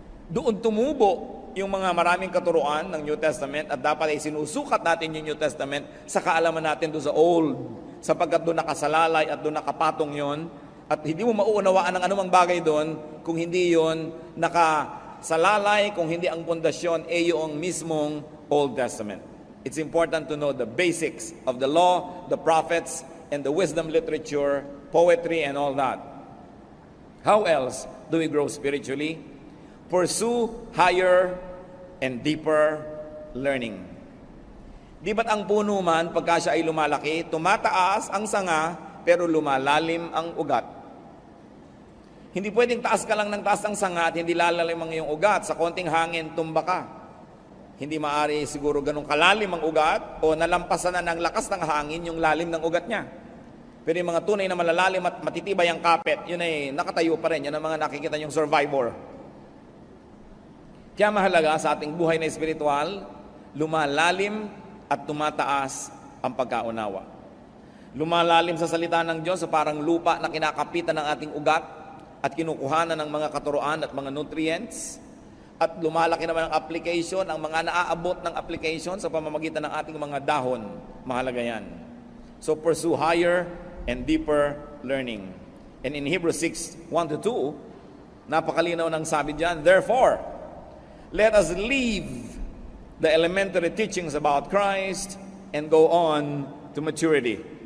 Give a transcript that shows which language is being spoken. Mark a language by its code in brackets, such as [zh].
[tl] Doon tumubo yung mga maraming katuruan ng New Testament at dapat ay sinusukat natin yung New Testament sa kaalaman natin doon sa Old, sapagkat doon nakasalalay at doon nakapatong yon at hindi mo mauunawaan ang anumang bagay doon kung hindi yon nakasalalay, kung hindi ang pundasyon ay yung mismong Old Testament. [en] It's important to know the basics of the law, the prophets, and the wisdom literature, poetry, and all that. How else do we grow spiritually? Pursue higher and deeper learning. [tl] Di ba't ang puno man, pagka siya ay lumalaki, tumataas ang sanga, pero lumalalim ang ugat. Hindi pwedeng taas ka lang ng taas ng sanga at hindi lalalim ang iyong ugat. Sa konting hangin, tumba ka. Hindi maaari siguro ganun kalalim ang ugat o nalampasan na ng lakas ng hangin yung lalim ng ugat niya. Pero yung mga tunay na malalalim at matitibay ang kapit, yun ay nakatayo pa rin. Yan ang mga nakikita yung survivor. Kaya mahalaga sa ating buhay na espiritual, lumalalim at tumataas ang pagkaunawa. Lumalalim sa salita ng Diyos so parang lupa na kinakapitan ng ating ugat at kinukuhanan ng mga katuruan at mga nutrients. At lumalaki naman ang application, ang mga naaabot ng application sa pamamagitan ng ating mga dahon. Mahalaga yan. [en] So pursue higher and deeper learning. And in Hebrews 6:1-2, [tl] napakalinaw ng sabi diyan, [en] therefore, let us leave the elementary teachings about Christ and go on to maturity.